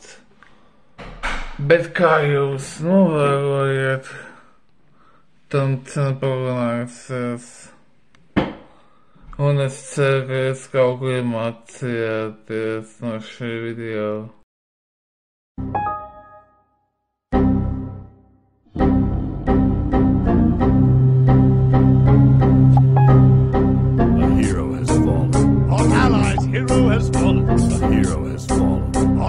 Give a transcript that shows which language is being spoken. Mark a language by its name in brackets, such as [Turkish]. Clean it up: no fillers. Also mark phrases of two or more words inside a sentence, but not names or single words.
[Latvian] Bet kā jūs novērojat, tam cena palielinājusies. Un es ceru, ka jūs kaut ko iemācījāties no šī video. [English] Hero has fallen. A hero has fallen.